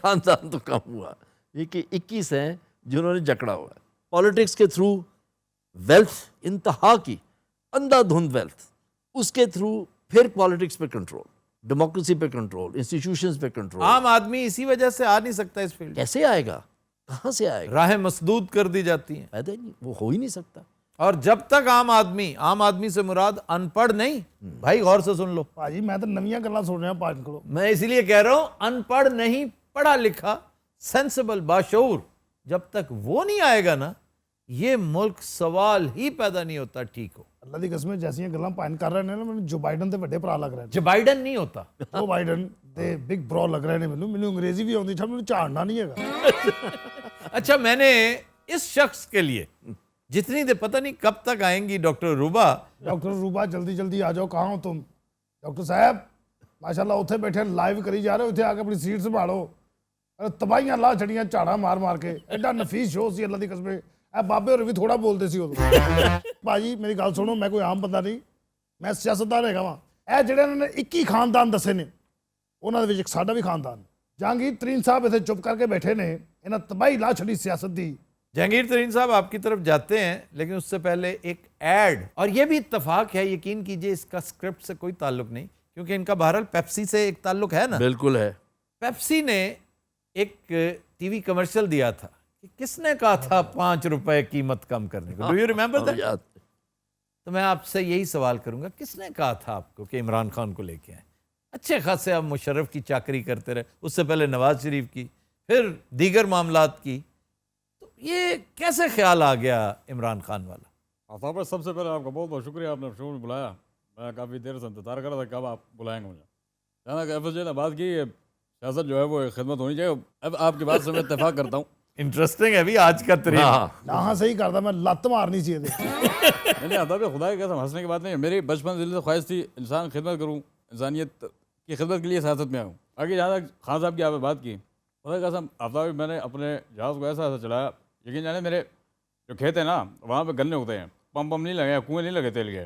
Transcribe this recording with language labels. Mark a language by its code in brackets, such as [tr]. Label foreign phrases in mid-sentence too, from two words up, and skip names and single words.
[ur] ایک خاندان تو کم ہوا، یہ کہ 21 ہیں جنہوں نے جکڑا ہوا ہے پالیٹکس کے تھرو، ویلتھ انتہا کی اندھا دھند ویلتھ، اس کے تھرو پھر پالیٹکس پہ کنٹرول، ڈیموکریسی پہ کنٹرول، انسٹیٹیوشنز پہ کنٹرول. عام آدمی اسی وجہ سے آ نہیں سکتا اس فیلڈ. کیسے آئے گا؟ کہاں سے آئے گا؟ راہیں مسدود کر دی جاتی ہیں. پیدا ہی نہیں، وہ ہو ہی نہیں سکتا. اور جب تک عام آدمی سے مراد ان پڑھ نہیں، بھائی غور سے سن لو، [pa] ਭਾਜੀ ਮੈਂ ਤਾਂ ਨਵੀਆਂ ਗੱਲਾਂ ਸੁਣ ਰਿਹਾ ਭਾਜੀ ਕੋਲੋਂ. [ur] میں اسی لیے کہہ رہا ہوں ان پڑھ نہیں، پڑھا لکھا، سینسیبل، باشعور، جب تک وہ نہیں آئے گا نا یہ ملک سوال ہی پیدا نہیں ہوتا ٹھیک ہو. [pa] ਅੱਲਾ ਦੀ ਕਸਮ ਜੈਸੀਆਂ ਗੱਲਾਂ ਭਾਜੀ ਕਰ ਰਹੇ ਨੇ ਨਾ ਮੈਨੂੰ ਜੋ ਬਾਈਡਨ ਦੇ ਵੱਡੇ ਭਰਾ ਲੱਗ ਰਹੇ ਨੇ. [ur] جو بائیڈن نہیں ہوتا. [pa] ਉਹ ਬਾਈਡਨ ਦੇ [en] big bro [pa] ਲੱਗ ਰਹੇ ਨੇ ਮੈਨੂੰ ਅੰਗਰੇਜ਼ੀ ਵੀ ਆਉਂਦੀ ਠਾ ਮੈਨੂੰ ਝਾੜਨਾ ਨਹੀਂ ਹੈਗਾ. [ur] اچھا میں نے اس شخص کے لیے جتنی دیر پتہ نہیں کب تک آئیں گی ڈاکٹر روبا. [pa] ਡਾਕਟਰ ਰੂਬਾ ਜਲਦੀ ਜਲਦੀ ਆ ਜਾਓ. [ur] کہاں ہو تم ڈاکٹر صاحب? [pa] ਮਾਸ਼ਾਅੱਲਾ ਉੱਥੇ ਬੈਠੇ ਲਾਈਵ ਕਰੀ ਜਾ ਰਹੇ ਹੋ, ਇੱਥੇ ਆ ਕੇ ਆਪਣੀ ਸੀਟ ਸੰਭਾਲੋ. ਤਬਾਹੀਆਂ ਲਾ ਛੜੀਆਂ ਝਾੜਾਂ ਮਾਰ ਮਾਰ ਕੇ. ਐਡਾ ਨਫੀਸ ਸ਼ੋਅ ਸੀ ਅੱਲਾ ਦੀ ਕਸਮ. ਇਹ ਬਾਬੇ ਹੋਰ ਵੀ ਥੋੜਾ ਬੋਲਦੇ ਸੀ ਉਦੋਂ. ਭਾਜੀ ਮੇਰੀ ਗੱਲ ਸੁਣੋ, ਮੈਂ ਕੋਈ ਆਮ ਬੰਦਾ ਨਹੀਂ, ਮੈਂ ਸਿਆਸਤਦਾਨ ਹੈਗਾ ਵਾਂ. ਇਹ ਜਿਹੜੇ ਇਹਨਾਂ ਨੇ 21 ਖਾਨਦਾਨ ਦੱਸੇ ਨੇ ਉਹਨਾਂ ਦੇ ਵਿੱਚ ਇੱਕ ਸਾਡਾ ਵੀ ਖਾਨਦਾਨ. ਜਹਾਂਗੀਰ ਤਰੀਨ ਸਾਹਿਬ ਇੱਥੇ ਚੁੱਪ ਕਰਕੇ ਬੈਠੇ ਨੇ, ਇਹਨਾਂ ਤਬਾਹੀ ਲਾ ਛੜੀ ਸਿਆਸਤ ਦੀ. [ur] جہانگیر ترین صاحب آپ کی طرف جاتے ہیں لیکن اس سے پہلے ایک ایڈ، اور یہ بھی اتفاق ہے، یقین کیجئے اس کا سکرپٹ سے کوئی تعلق نہیں کیونکہ ان کا بہرحال پیپسی سے ایک تعلق ہے نا. بالکل ہے. پیپسی نے ایک ٹی وی کمرشل دیا تھا کہ کس نے کہا تھا 5 روپے قیمت کم کرنے کو. [en] Do you remember that? [ur] یاد. تو میں آپ سے یہی سوال کروں گا، کس نے کہا تھا آپ کو کہ عمران خان کو لے کے آئیں؟ اچھے خاصے آپ مشرف کی چاکری کرتے رہے، اس سے پہلے نواز شریف کی، پھر دیگر معاملات کی. یہ کیسے خیال آ گیا عمران خان والا؟ آفتاب بھائی سب سے پہلے آپ کا بہت بہت شکریہ، آپ نے شو میں بلایا. میں کافی دیر سے انتظار کر رہا تھا کب آپ بلائیں گے مجھے. جہاں کہ ایف ایس جے نے بات کی سیاست جو ہے وہ خدمت ہونی چاہیے. اب آپ کی بات سے میں اتفاق کرتا ہوں. انٹرسٹنگ ہے بھی آج کا ترین. [pa] ਹਾਂ ਸਹੀ ਕਰਦਾ, ਮੈਂ ਲੱਤ ਮਾਰਨੀ ਸੀ ਇਹਦੇ. [ur] نہیں آفتاب بھائی خدا کی قسم ہنسنے کی بات نہیں ہے. میری بچپن دل سے خواہش تھی انسان خدمت کروں، انسانیت کی خدمت کے لیے سیاست میں آؤں. آگے جہاں تک خان صاحب کی آپ نے بات کی، خدا کی قسم آفتاب بھائی میں نے اپنے جہاز کو ایسا ایسا چلایا، یقین جانے میرے جو کھیت ہیں نا وہاں پہ گنے اگتے ہیں، پمپ نہیں لگے، کنویں نہیں لگے تیل کے.